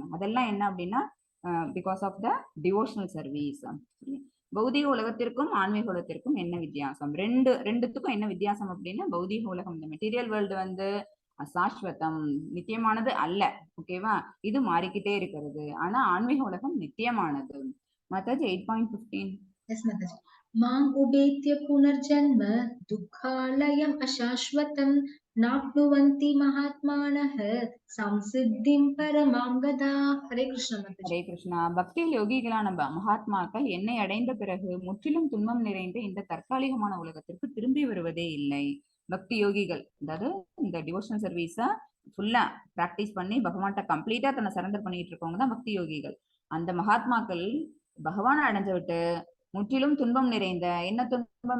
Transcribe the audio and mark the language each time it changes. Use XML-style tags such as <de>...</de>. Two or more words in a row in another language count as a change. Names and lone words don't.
<ta>அதெல்லாம் என்ன அப்படின்னா</ta> <en>because of the devotional service.</en> <ta>பௌதிக உலகத்திற்கும் ஆன்மீக உலகத்திற்கும் என்ன வித்தியாசம்? ரெண்டுத்துக்கும் என்ன வித்தியாசம் அப்படின்னா, பௌதிக உலகம் இந்த</ta> <en>material world</en> <ta>வந்து அசாஸ்வதம், நித்தியமானது அல்ல. ஓகேவா? இது மாறிக்கிட்டே இருக்கிறது. ஆனா ஆன்மீக உலகம் நித்தியமானது. மாதாஜி 8.15.</ta> <en>Yes, Mataji.</en> <sa>माम् उपेत्य पुनर्जन्म दुःखालयम् अशाश्वतम् नाप्नुवन्ति महात्मानः संसिद्धिं परमां गताः. हरे कृष्ण, Mataji.</sa> <ta>ஹரே கிருஷ்ணா. பக்தியில் யோகிகளான மகாத்மாக்கள் என்னை அடைந்த பிறகு முற்றிலும் துன்பம் நிறைந்த இந்த தற்காலிகமான உலகத்திற்கு திரும்பி வருவதே இல்லை. பக்தி யோகிகள், அதாவது இந்த</ta> <en>devotional service</en> <ta>ஃபுல்லா பிராக்டிஸ் பண்ணி பகவான்கிட்ட கம்ப்ளீட்டா தன்னை சரண்டர் பண்ணிட்டு இருக்கவங்க தான் பக்தி யோகிகள். அந்த மகாத்மாக்கள் பகவானை அடைஞ்சு விட்டு முற்றிலும் துன்பம் நிறைந்த, என்ன துன்பம்?</ta>